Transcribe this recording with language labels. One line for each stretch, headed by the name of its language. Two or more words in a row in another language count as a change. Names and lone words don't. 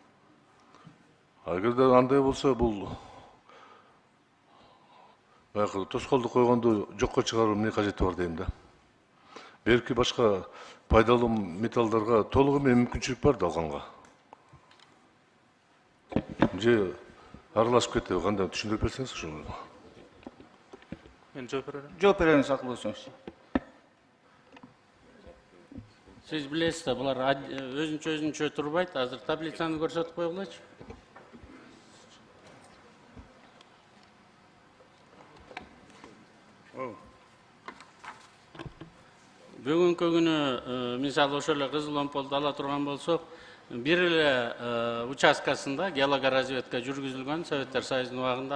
Kyrgyz: Эгерде андай болсо, бул баягы тоскоолду койгонду жокко чыгаруу эмне кажети бар дейм да. Белки башка пайдалуу металлдарга толугу менен мүмкүнчүлүк бар да алганга. Же аралашып кетеби, кандай түшүндүрүп берсеңиз ушуну. Жооп бериңиз, акыл болсоңуз. Сиз билесиз де булар өзүнчө турбайт. Азыр таблицаны көрсөтүп койгулайчы. Бүгүnkү күнү мисалы ошол эле кызыл омполду ала турган болсок, бир эле участкасында геологоразведка жүргүзүлгөн Советтер Союзунун убагында.